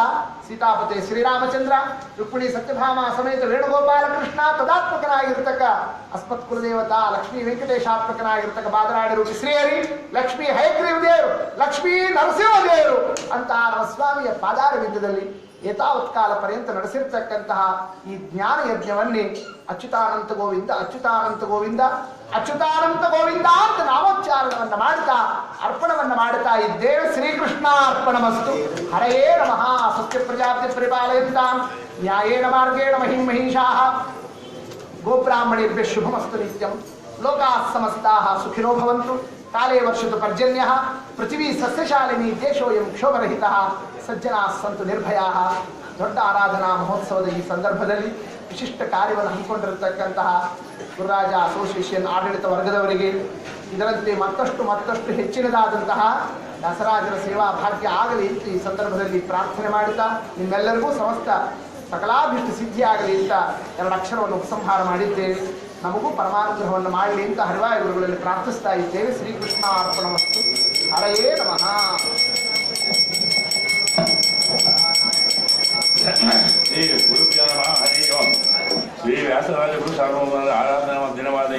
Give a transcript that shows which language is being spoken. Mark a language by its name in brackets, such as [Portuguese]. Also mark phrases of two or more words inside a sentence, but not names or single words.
[Kannada] ಸೀತಾಪತಿ ಶ್ರೀರಾಮಚಂದ್ರ, ರುಕ್ಮಿಣಿ ಸತ್ಯಭಾಮ ಸಮೇತ ವೇಣುಗೋಪಾಲ ಕೃಷ್ಣ ತದಾತ್ಮಕನಾಗಿರ್ತಕ್ಕ ಅಸ್ಮತ್ ಕುಲದೇವತಾ ಲಕ್ಷ್ಮೀ ವೆಂಕಟೇಶಾತ್ಮಕನಾಗಿರ್ತಕ್ಕ ಬಾದರಾಡಿರು ಶ್ರೀಹರಿ, ಲಕ್ಷ್ಮೀ ಹಯಗ್ರೀವ ದೇವರು, ಲಕ್ಷ್ಮೀ ನರಸಿಂಹ ದೇವರು ಅಂತ ನಮ್ಮ ಸ್ವಾಮಿಯ ಪಾದಾರವಿಂದದಲ್ಲಿ ಏತಾವತ್ ಕಾಲ ಪರ್ಯಂತ ನಡೆಸಿರ್ತಕ್ಕಂತಹ ಈ ಜ್ಞಾನ ಯಜ್ಞವನ್ನೇ ಅಚ್ಯುತಾನಂತ ಗೋವಿಂದ, ಅಚ್ಯುತಾನಂತ ಗೋವಿಂದ, ಅಚ್ಯುತಾನಂತ ಗೋವಿಂದ ಅಂತ ನಾಮೋಚ್ಚಾರಣವನ್ನ ಮಾಡ್ತಾ ಅರ್ಪಣವನ್ನ ಮಾಡ್ತಾ ಇದ್ದೇವೆ. [Sanskrit] ಶ್ರೀಕೃಷ್ಣ ಅರ್ಪಣಮಸ್ತು. ಹರಯೇ ನಮಃ. ಸತ್ಯ ಪ್ರಜಾಪತಿ ಪರಿಪಾಲಯಂತಾಂ ನ್ಯಾಯೇನ ಮಾರ್ಗೇಣ ಮಹಿಂ ಮಹಿಷಾಃ ಗೋಬ್ರಾಹ್ಮಣೇಭ್ಯ ಶುಭಮಸ್ತು ನಿತ್ಯಂ. ಲೋಕಾಃ ಸಮಸ್ತಾಃ ಸುಖಿನೋ ಭವಂತು. ಕಾಲೇ ವರ್ಷತು ಪರ್ಜನ್ಯಃ. ಪೃಥಿವೀ ಸಸ್ಯಶಾಲಿನಿ. ದೇಶೋಯಂ ಕ್ಷೋಭರಹಿತಃ. ಸಜ್ಜನಾಃ ಸಂತು ನಿರ್ಭಯಾಃ. [Kannada] ದೊಡ್ಡ ಆರಾಧನಾ ಮಹೋತ್ಸವದ ಈ ಸಂದರ್ಭದಲ್ಲಿ ವಿಶಿಷ್ಟ ಕಾರ್ಯವನ್ನು ಹಮ್ಮಿಕೊಂಡಿರತಕ್ಕಂತಹ ಗುರುರಾಜ ಅಸೋಸಿಯೇಷನ್ ಆಡಳಿತ ವರ್ಗದವರಿಗೆ ಇದರಂತೆ ಮತ್ತಷ್ಟು ಹೆಚ್ಚಿನದಾದಂತಹ ವ್ಯಾಸರಾಜರ ಸೇವಾ ಭಾಗ್ಯ ಆಗಲಿ ಅಂತ ಈ ಸಂದರ್ಭದಲ್ಲಿ ಪ್ರಾರ್ಥನೆ ಮಾಡುತ್ತಾ ನಿಮ್ಮೆಲ್ಲರಿಗೂ ಸಮಸ್ತ ಸಕಲಾಭಿಷ್ಟ ಸಿದ್ಧಿಯಾಗಲಿ ಅಂತ 2 ಅಕ್ಷರವನ್ನು ಉಪಸಂಹಾರ ಮಾಡಿದ್ದೇವೆ. ನಮಗೂ ಪರಮಾನುಗ್ರಹವನ್ನು ಮಾಡಲಿ ಅಂತ ಹರಿವಾಯ ಗುರುಗಳಲ್ಲಿ ಪ್ರಾರ್ಥಿಸ್ತಾ ಇದ್ದೇವೆ. [Sanskrit] ಶ್ರೀಕೃಷ್ಣ ಅರ್ಪಣಮಸ್ತು. ಹರಯೇ ನಮಃ. ಶ್ರೀ ಗುರುಭ್ಯೋ ನಮಃ. ಹರಿ ಓಂ. [Kannada] ಶ್ರೀ ವ್ಯಾಸರಾಜ ಗುರು ಸಾರ್ವಭೌಮರ ಆರಾಧನಾ ದಿನವಾದ